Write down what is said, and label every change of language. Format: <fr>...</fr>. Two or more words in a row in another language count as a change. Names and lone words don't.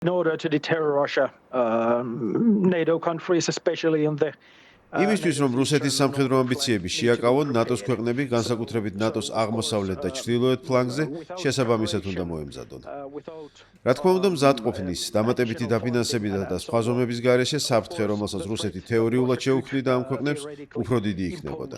<en>In order to deter Russia, NATO countries, especially in the</en> <ka>იმისთვის, რომ რუსეთის სამხედრო ამბიციები შეაკავონ, ნატოს ქვეყნები, განსაკუთრებით ნატოს აღმოსავლეთ და ჩრდილოეთ ფლანგზე, შესაბამისად უნდა მოემზადონ. რა თქმა უნდა, მზადყოფნის, დამატებითი დაფინანსებისა და სხვა ზომების გარეშე საფრთხე, რომელსაც რუსეთი თეორიულად შეუქმნიდა ამ ქვეყნებს, უფრო დიდი იქნებოდა.</ka>